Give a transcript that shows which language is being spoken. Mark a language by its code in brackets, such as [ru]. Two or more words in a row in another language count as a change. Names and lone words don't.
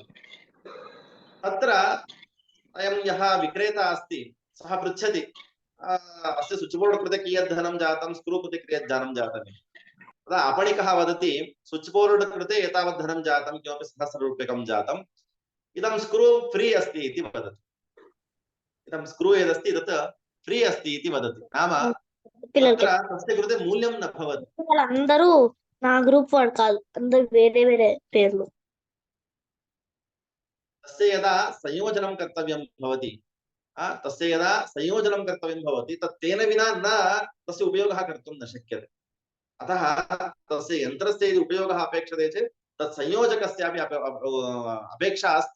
[sa] तत्र अयं यः विक्रेता अस्ति सः पृच्छति अस्य [en] switch board [sa] कृते कियत् धनं जातं, स्क्रू कृते कियत् धनं जातम्। तदा आपणिकः वदति [en] switch board [sa] कृते एतावत् धनं जातं, किमपि 1000 रूप्यकं जातम्, इदं [en] screw free [sa] अस्ति इति वदति। इदं स्क्रू यदस्ति तत् फ्री अस्ति इति वदति। नाम तत्र तस्य कृते मूल्यं न भवति। [te] అందరూ నా గ్రూప్ వాడు కాదు, అందరూ వేరే వేరే పేర్లు। [sa] तस्य यदा संयोजनं कर्तव्यं भवति तत् तेन विना न तस्य उपयोगः कर्तुं न शक्यते। अतः तस्य यन्त्रस्य यदि उपयोगः अपेक्षते चेत् तत् संयोजकस्यापि अपेक्षा अस्ति।